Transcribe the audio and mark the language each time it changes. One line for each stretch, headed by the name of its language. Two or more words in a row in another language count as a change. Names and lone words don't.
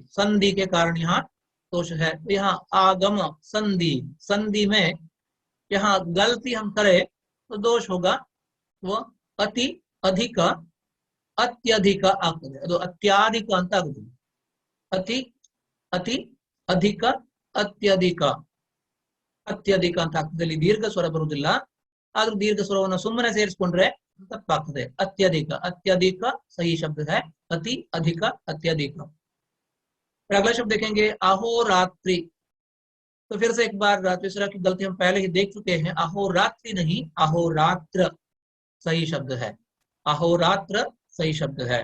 Hindi: संधि के कारण यहाँ दोष है। तो यहाँ आगम संधि, संधि में यहाँ गलती हम करें तो दोष होगा, वो अति अधिक अत्यधिक तो अत्याधिक अंत अति अति अधिक
Kannada: ಅತ್ಯಧಿಕ ಅತ್ಯಧಿಕ ಅಂತ ಆಗ್ತದೆ. ದೀರ್ಘ ಸ್ವರ ಬರುವುದಿಲ್ಲ, ಆದ್ರೂ ದೀರ್ಘ ಸ್ವರವನ್ನು ಸುಮ್ಮನೆ ಸೇರಿಸಿಕೊಂಡ್ರೆ ತಪ್ಪಾಗ್ತದೆ.
Hindi: अत्यधिक, अत्यधिक सही शब्द है, अति अधिक अत्यधिक। फिर अगला शब्द देखेंगे अहोरात्रि। तो फिर से एक बार तीसरा की गलती हम पहले ही देख चुके हैं, अहोरात्रि नहीं अहोरात्र सही शब्द है, अहोरात्र सही शब्द है।